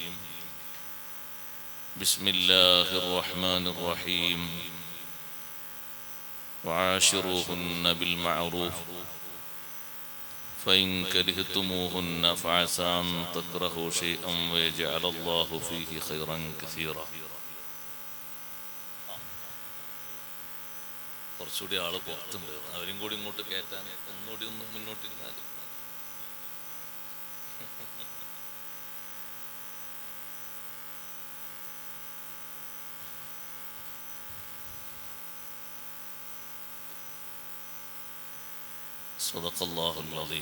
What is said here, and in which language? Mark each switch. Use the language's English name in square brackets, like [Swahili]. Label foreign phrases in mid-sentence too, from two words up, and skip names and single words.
[Arabic] بسم الله الرحمن الرحيم. وعاشروهن بالمعروف فإن كرهتموهن فعسى أن تكرهوا شيئا ويجعل الله فيه خيرا كثيرا. [Malayalam] കുറച്ചുകൂടി ആള് പുറത്തുണ്ട്, അവരും കൂടി ഇങ്ങോട്ട് കയറ്റാൻ ഒന്നുകൂടി ഒന്ന് മുന്നോട്ടിരുന്നാൽ. [Arabic] صدق الله العظيم.